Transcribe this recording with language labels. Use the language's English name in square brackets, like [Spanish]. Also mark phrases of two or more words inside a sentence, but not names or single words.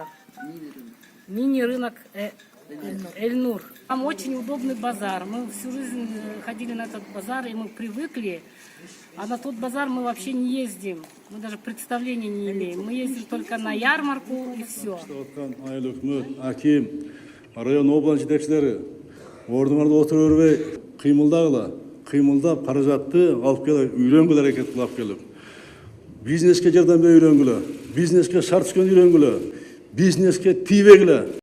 [Russian] Мини-рынок Эльнур. Там очень удобный базар. Мы всю жизнь ходили на этот базар, и мы привыкли. А на тот базар мы вообще не ездим. Мы даже представления не имеем. Мы ездим только на ярмарку и все. [Kyrgyz] Аким, район область жетекчилери, ордуңарда отура бербей, кыймылдап каражатты алып келип, үйлөнгүлө аракет кылып келип. Бизнеске жардам берип үйлөнгүлө, бизнеске шарт түзгөн үйлөнгүлө, бизнеске тийбегиле.